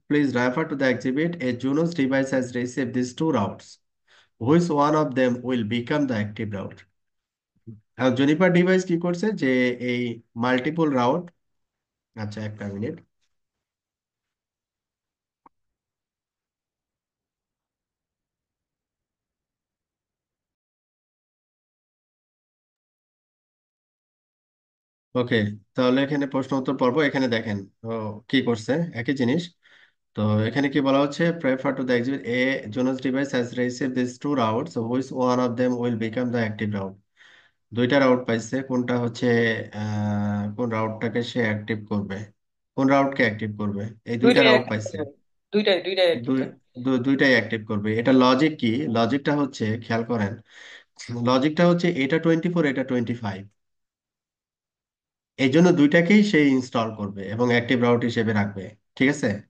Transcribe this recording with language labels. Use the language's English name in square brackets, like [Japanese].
[English] Please refer to the exhibit. A Junos device has received these two routes. Which one of them will become the active route? [Bangla] Juniper device কি করছে, যে এই multiple route, আচ্ছা একটা minute. ওকে, তাহলে এখানে প্রশ্ন উত্তর পর্ব, এখানে দেখেন ও কি করছে, একই জিনিস। তো এখানে কি বলা হচ্ছে, [English] prefer to the exhibit a Jonas device has received these two routes, so which one of them will become the active route? [Bangla] দুইটা রাউট পাইছে, কোনটা হচ্ছে কোন রাউটটাকে সে অ্যাক্টিভ করবে, কোন রাউটকে অ্যাক্টিভ করবে, এই দুইটা দুইটাই রাউট অ্যাক্টিভ পাইছে। থাকবে ভাই। দুইটাই অ্যাক্টিভ দুই থাকবে। দুইটাই অ্যাক্টিভ করবে। এটা লজিক কি? লজিকটা হচ্ছে, খেয়াল করেন, লজিকটা হচ্ছে এটা 24, এটা 25, এই জন্য দুইটাকেই সে ইনস্টল করবে এবং অ্যাক্টিভ রাউট হিসেবে রাখবে। ঠিক আছে।